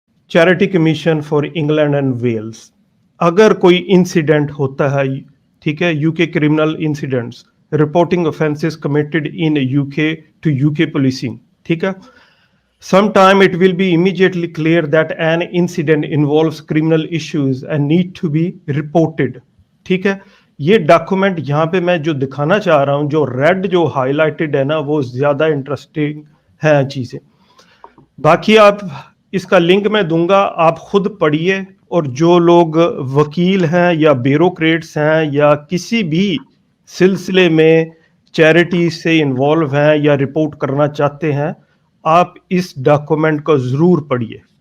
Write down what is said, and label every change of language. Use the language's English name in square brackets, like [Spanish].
[English] Charity commission for England and Wales. [Urdu] اگر کوئی incident ہوتا ہے, [English] ٹھیک ہے, U K criminal incidents reporting offences committed in UK to UK policing, ٹھیک ہے. Sometime it will be immediately clear that an incident involves criminal issues and need to be reported. [Urdu] ٹھیک ہے, یہ ڈاکومنٹ یہاں پہ میں جو دکھانا چاہ رہا ہوں, جو ریڈ جو ہائی لائٹڈ ہے نا, وہ زیادہ انٹرسٹنگ ہیں چیزیں. باقی آپ اس کا لنک میں دوں گا, آپ خود پڑھیے. اور جو لوگ وکیل ہیں یا بیوروکریٹس ہیں یا کسی بھی سلسلے میں چیریٹی سے انوالو ہیں یا رپورٹ کرنا چاہتے ہیں, آپ اس ڈاکومنٹ کو ضرور پڑھیے.